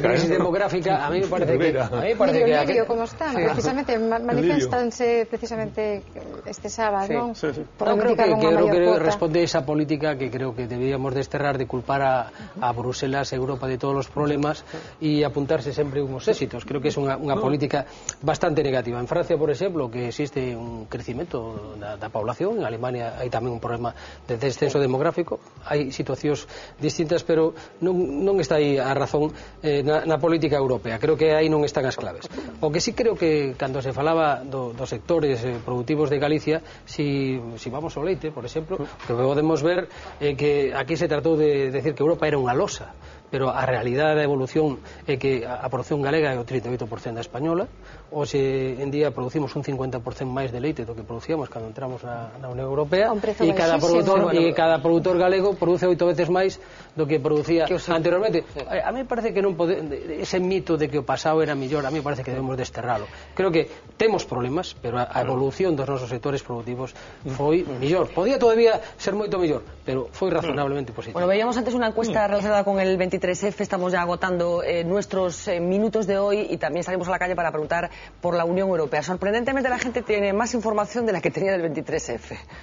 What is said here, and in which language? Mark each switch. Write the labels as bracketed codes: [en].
[es] La crisis demográfica, a mí me parece que... [gl] Lirio, como están, precisamente, manifestanse precisamente este sábado, ¿no? [es] Creo que responde a esa política que creo que debíamos desterrar, de culpar a Bruselas, a Europa de todos los problemas y apuntarse [gl] sempre uns [es] éxitos. [gl] Creo que é unha política bastante negativa. En Francia, por exemplo, que existe un crecimento da población, en Alemania hai tamén un problema de descenso demográfico, hai situacións distintas, pero non está aí a razón na política europea. Creo que aí non están as claves. O que sí creo que cando se falaba dos sectores productivos de Galicia, si vamos ao leite, por exemplo, que podemos ver que aquí se tratou de decir que Europa era unha losa, pero a realidade da evolución é que a produción galega é o 38% da española. Hoxe en día producimos un 50% máis de leite do que producíamos cando entramos na Unión Europea, e cada produtor galego produce 8 veces máis do que producía anteriormente. A mí parece que non ese mito de que o pasado era mellor, a mí parece que debemos desterralo. Creo que temos problemas, pero a evolución dos nosos sectores productivos foi mellor. Podía todavía ser moito mellor, pero foi razonablemente positivo. [es] Bueno, veíamos antes una encuesta relacionada con el 23F, estamos ya agotando nuestros minutos de hoy y también salimos a la calle para preguntar por la Unión Europea. Sorprendentemente la gente tiene más información de la que tenía del 23F.